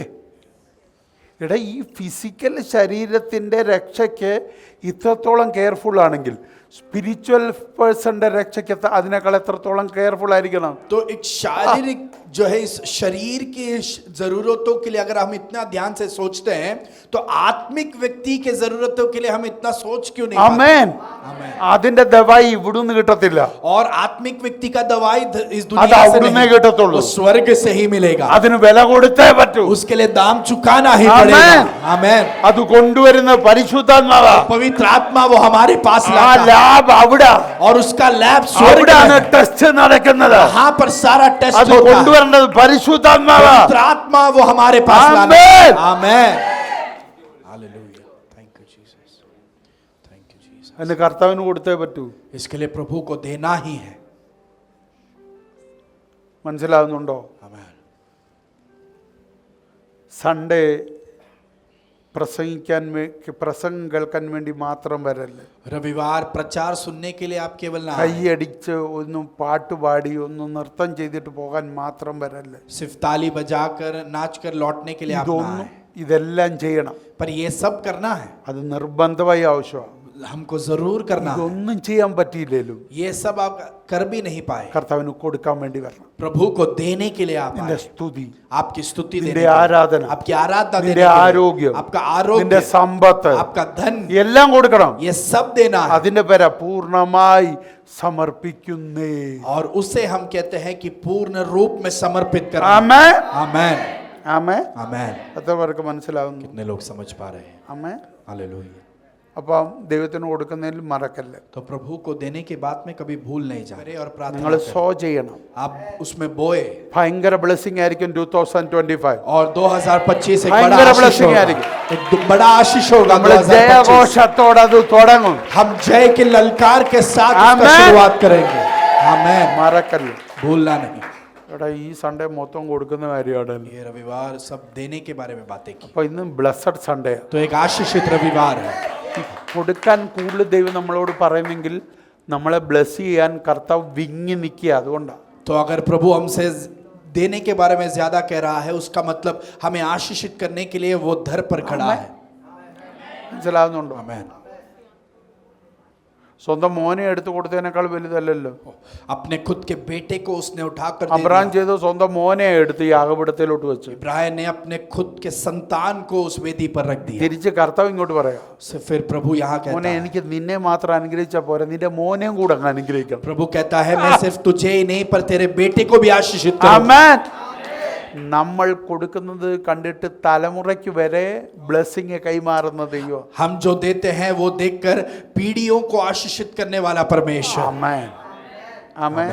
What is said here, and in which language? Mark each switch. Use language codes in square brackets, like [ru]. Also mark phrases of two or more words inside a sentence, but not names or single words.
[ml] എടാ, ഈ ഫിസിക്കൽ ശരീരത്തിൻ്റെ രക്ഷയ്ക്ക് ഇത്രത്തോളം കെയർഫുൾ ആണെങ്കിൽ സ്പിരിച്വൽ പേഴ്സന്റെ രക്ഷയ്ക്ക് അതിനേക്കാൾ എത്രത്തോളം കെയർഫുൾ ആയിരിക്കണം? [hi] तो एक शारीरिक जो है इस शरीर की जरूरतों के लिए अगर हम इतना ध्यान से सोचते हैं तो आत्मिक व्यक्ति के जरूरतों के लिए हम इतना सोच क्यों नहीं पाते? [ml] ആമേൻ. [hi] आमेन। [ml] അതിന്റെ ദവായി ഇവിടുന്ന് കിട്ടത്തില്ല, [hi] और आत्मिक व्यक्ति का दवाई इस [ml] അത് [hi] दुनिया से [ml] അവിടുന്നേ [hi] नहीं, [ml] കിട്ടത്തുള്ളൂ. [hi] वो स्वर्ग से ही मिलेगा। [ml] അതിന് വില കൊടുത്തേ പറ്റൂ. [hi] उसके लिए दाम चुकाना ही आमेन। पड़ेगा। आमेन। [ml] അത് കൊണ്ടുവരുന്ന പരിശുദ്ധാത്മാവാ. [hi] पवित्र आत्मा वो हमारे पास [ml] ആ [hi] लाता है [ml] ലാബ് അവിടെ, [hi] और उसका लैब स्वर्ग [ml] അവിടെയാണ് [hi] में है। [ml] ടെസ്റ്റ് നടക്കുന്നത്. [hi] वहां पर सारा टेस्ट [ml] അത് [hi] होता है। [ml] കൊണ്ടുവരേണ്ടത് പരിശുദ്ധാത്മാവാ. [hi] पवित्र आत्मा वो हमारे पास लाना आमेन। है। आमेन। हालेलुया। [en] thank you Jesus. thank you Jesus. [ml] അതിന് കർത്താവിന് കൊടുത്തേ പറ്റൂ. [hi] इसके लिए प्रभु को देना ही है। [ml] മനസ്സിലാവുന്നുണ്ടോ? [hi] आमेन। [ml] സൺഡേ പ്രസംഗം കേൾക്കാൻ വേണ്ടി മാത്രം വരല്ലേ. [hi] रविवार प्रचार सुनने के लिए आप केवल ना आए। [ml] കൈയടിച്ച് ഒന്നും പാട്ടുപാടി ഒന്നും നൃത്തം ചെയ്തിട്ട് പോകാൻ മാത്രം വരല്ലേ. [hi] सिर्फ ताली बजाकर नाचकर लौटने के लिए आप ना [ml] ഇതൊന്നും [hi] आए। [ml] ഇതെല്ലാം ചെയ്യണം. [hi] पर ये सब करना है, [ml] അത് നിർബന്ധമായി ആവശ്യമാണ്. [hi] हमको जरूर करना है। [ml] ഇതൊന്നും ചെയ്യാൻ പറ്റിയില്ലേലും [hi] ये सब आप कर भी नहीं पाए, [ml] കർത്താവിന് കൊടുക്കാൻ വേണ്ടി വരണം. [hi] प्रभु को देने के लिए आप [ml] നിന്റെ [hi] आए। [ml] സ്തുതി, [hi] आपकी स्तुति देने [ml] നിന്റെ [hi] के लिए, [ml] ആരാധന, [hi] आपकी आराधना देने [ml] നിന്റെ [hi] के लिए, [ml] ആരോഗ്യം, [hi] आपका [ml] നിന്റെ [hi] आरोग्य, [ml] സമ്പത്ത് [hi] आपका धन, [ml] എല്ലാം കൊടുക്കണം. [hi] ये सब देना है। [ml] അതിന്റെ പേരാ പൂർണ്ണമായി സമർപ്പിക്കുന്നേ. [hi] और उसे हम कहते हैं कि पूर्ण रूप में समर्पित करना। [ml] ആമേൻ. [hi] आमेन। [ml] ആമേൻ. [hi] आमेन। [ml] എത്ര പേർക്ക് മനസ്സിലാവുന്നു? [hi] कितने लोग समझ पा रहे हैं? [ml] ആമേൻ. [hi] हालेलुया। [ml] അപ്പം ദൈവത്തിന് കൊടുക്കുന്നതിൽ മറക്കല്ലേ. [hi] तो प्रभु को देने के बाद में कभी भूल नहीं जाए और प्रार्थना [ml] നിങ്ങൾ [hi] करें। [ml] സോ ചെയ്യണം. [hi] आप उसमें बोए [ml] ഭയങ്കര ബ്ലെസ്സിംഗ് ആയിരിക്കും 2025. [hi] और 2025 एक भयंकर बड़ा आशीष blessing होगा। आएगी। एक बड़ा आशीष होगा [ml] നമ്മൾ [hi] 2025। [ml] ജയഘോഷത്തോടെ അത് തുടങ്ങും. [hi] हम जय के ललकार के साथ उसका आमेन। शुरुआत करेंगे। आमेन। [ml] മറക്കല്ലേ. [hi] भूलना नहीं। [ml] എടാ, ഈ സൺഡേ മൊത്തം കൊടുക്കുന്ന കാര്യമാണല്ലോ. [hi] ये रविवार सब देने के बारे में बातें की, [ml] അപ്പൊ ഇന്ന് [en] blessed Sunday. [hi] तो एक आशीषित रविवार है। [ml] കൊടുക്കാൻ കൂടുതൽ ദൈവം നമ്മളോട് പറയുമെങ്കിൽ നമ്മളെ ബ്ലസ് ചെയ്യാൻ കർത്താവ് വിങ്ങി നിൽക്കുക. അതുകൊണ്ടാണ്. [hi] तो अगर प्रभु हमसे देने के बारे में ज्यादा कह रहा है, उसका मतलब हमें आशीषित करने के लिए वो दर पर खड़ा है। [ml] മനസ്സിലാവുന്നുണ്ടോ? [hi] आमेन। [ml] സ്വന്തം മോനെ എടുത്തു കൊടുത്തതിനേക്കാൾ വലുതല്ലല്ലോ. [hi] अपने खुद के बेटे को उसने उठाकर दे [ml] അബ്രഹാം [hi] दिया। [ml] ചെയ്തു, സ്വന്തം മോനെ എടുത്ത് യാഗപീഠത്തിലോട്ട് വെച്ചു. [hi] इब्राहिम ने अपने खुद के संतान को उस वेदी पर रख दिया। [ml] തിരിച്ച് കർത്താവ് ഇങ്ങോട്ട് പറയാം, [hi] से फिर प्रभु यहाँ कहता [ml] മോനെ [hi] है, [ml] എനിക്ക് നിന്നെ മാത്രം അനുഗ്രഹിച്ചാൽ പോരാ, നിന്റെ മോനെയും കൂടെ അങ്ങ് അനുഗ്രഹിക്കണം. [hi] प्रभु कहता है मैं सिर्फ तुझे ही नहीं पर तेरे बेटे को भी आशीषित करूंगा। [ml] ആമേൻ. നമ്മൾ കൊടുക്കുന്നത് കണ്ടിട്ട് തലമുറയ്ക്ക് വരെ ബ്ലെസ്സിങ് കൈമാറുന്ന ദൈവം. [hi] हम जो देते हैं वो देखकर पीढ़ियों को आशीषित करने वाला परमेश्वर। [ml] ആമേൻ. ആമേൻ.